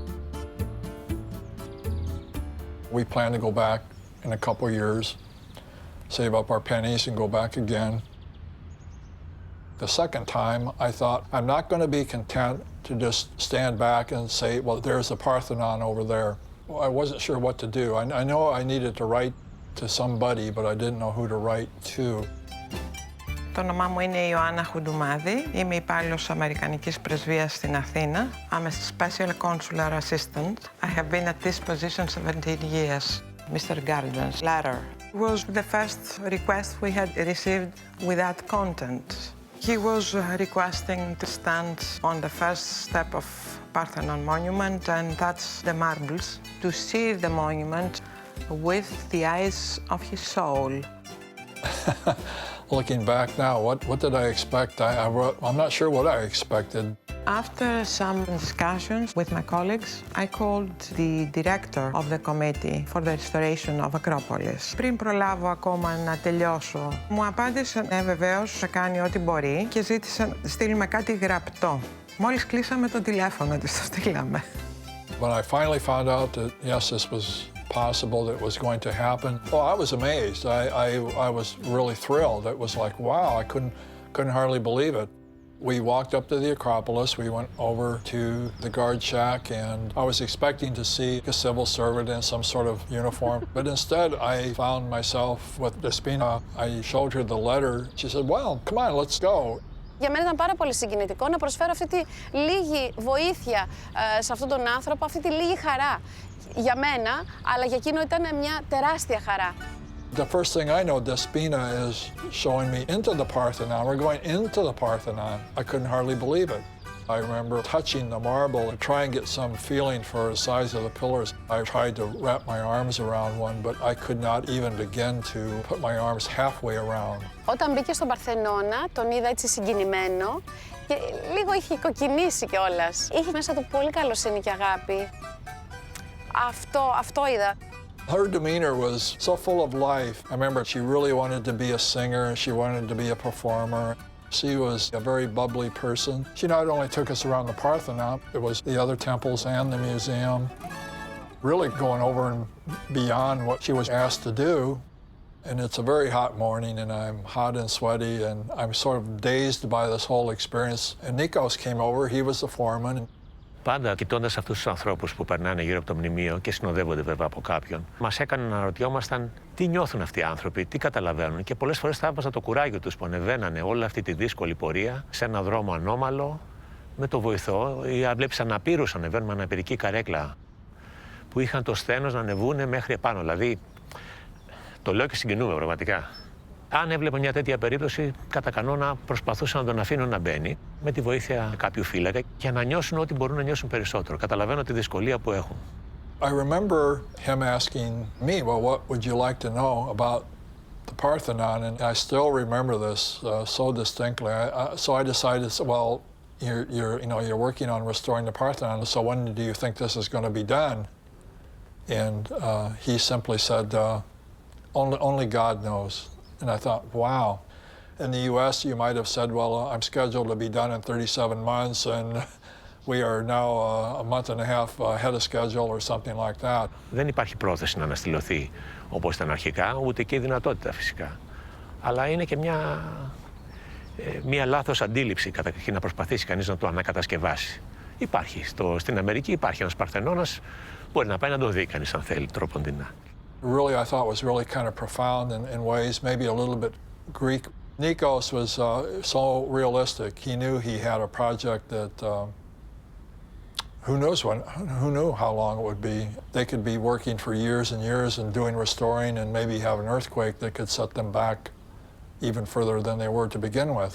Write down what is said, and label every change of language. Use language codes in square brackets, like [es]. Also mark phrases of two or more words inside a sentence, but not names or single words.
[en] We plan to go back in a couple years, save up our pennies and go back again. The second time, I thought, I'm not going to be content to just stand back and say, well, there's the Parthenon over there. I wasn't sure what to do. I know I needed to write to somebody, but I didn't know who to write to. [el] Το όνομά μου είναι Ιωάννα Χουντουμάδη. Είμαι υπάλληλος Αμερικανικής Πρεσβείας στην Αθήνα. [en] I'm a special consular assistant. I have been at this position 17 years. Mr. Gardner's letter was the first request we had received without content. He was requesting to stand on the first step of Parthenon monument and touch the marbles to see the monument with the eyes of his soul. Looking back now, what did I expect? I'm not sure what I expected. After some discussions with my colleagues, I called the director of the committee for the restoration of Acropolis. [el] Πριν προλάβω ακόμα να τελειώσω, μου απάντησε βεβαίως θα κάνει ό,τι μπορεί και ζήτησε να στείλουμε κάτι γραπτό. Μόλις κλείσαμε το τηλέφωνο της το στείλαμε. [en] When I finally found out that, yes, this was possible, that it was going to happen, well, I was amazed. I was really thrilled. It was like, wow, I couldn't hardly believe it. We walked up to the Acropolis, we went over to the guard shack, and I was expecting to see a civil servant in some sort of uniform, but instead I found myself with Despina. I showed her the letter. She said, well, come on, let's go. [el] Για μένα ήταν πάρα πολύ συγκινητικό να προσφέρω αυτή τη λίγη βοήθεια σε αυτόν τον άνθρωπο, αυτή τη λίγη χαρά για μένα, αλλά για εκείνο ήταν μια τεράστια χαρά. [en] The first thing I know, Despina is showing me into the Parthenon. We're going into the Parthenon. I couldn't hardly believe it. I remember touching the marble and trying to get some feeling for the size of the pillars. I tried to wrap my arms around one, but I could not even begin to put my arms halfway around. [el] Όταν μπήκε στον Παρθενώνα, τον είδα έτσι συγκινημένο και λίγο είχε κοκκινήσει κιόλας. Είχε μέσα του πολύ καλοσύνη και αγάπη. Αυτό είδα. [en] Her demeanor was so full of life. I remember she really wanted to be a singer, she wanted to be a performer. She was a very bubbly person. She not only took us around the Parthenon, it was the other temples and the museum, really going over and beyond what she was asked to do. And it's a very hot morning, and I'm hot and sweaty, and I'm sort of dazed by this whole experience. And Nikos came over, he was the foreman. [el] Πάντα κοιτώντας αυτούς τους ανθρώπους που περνάνε γύρω από το μνημείο και συνοδεύονται βέβαια από κάποιον, μας έκανε να αναρωτιόμασταν τι νιώθουν αυτοί οι άνθρωποι, τι καταλαβαίνουν. Και πολλές φορές θαύμαζα το κουράγιο τους που ανεβαίνανε όλη αυτή τη δύσκολη πορεία σε ένα δρόμο ανώμαλο με το βοηθό, ή βλέπεις αναπήρους ανεβαίνουν με αναπηρική καρέκλα που είχαν το σθένος να ανεβούν μέχρι επάνω. Δηλαδή, το λέω και συγκινούμε πραγματικά. Αν έβλεπα μια τέτοια περίπτωση, κατά κανόνα προσπαθούσα να τον αφήνω να μπαίνει με τη βοήθεια κάποιου φύλακα για να νιώσουν ό,τι μπορούν να νιώσουν περισσότερο. Καταλαβαίνω τη δυσκολία που έχουν. [en] I remember him asking me, well, what would you like to know about the Parthenon, and I still remember this so distinctly. So I decided, well, you're working on restoring the Parthenon, so when do you think this is going to be done? And he simply said, only God knows. And I thought, wow. In the U.S., you might have said, well, I'm scheduled to be done in 37 months, and we are now a month and a half ahead of schedule or something like that. [el] Δεν υπάρχει πρόθεση να αναστηλωθεί όπως ήταν αρχικά, ούτε και η δυνατότητα φυσικά. Αλλά είναι και μια λάθος αντίληψη καταρχήν να προσπαθήσει κανείς να το ανακατασκευάσει. Υπάρχει. Στην Αμερική υπάρχει ένας Παρθενώνας, μπορεί να πάει να το δει κανείς αν θέλει τρόποντινά. [en] Really, I thought was really kind of profound in ways, maybe a little bit Greek. Nikos was so realistic. He knew he had a project that who knew how long it would be. They could be working for years and years and doing restoring and maybe have an earthquake that could set them back even further than they were to begin with.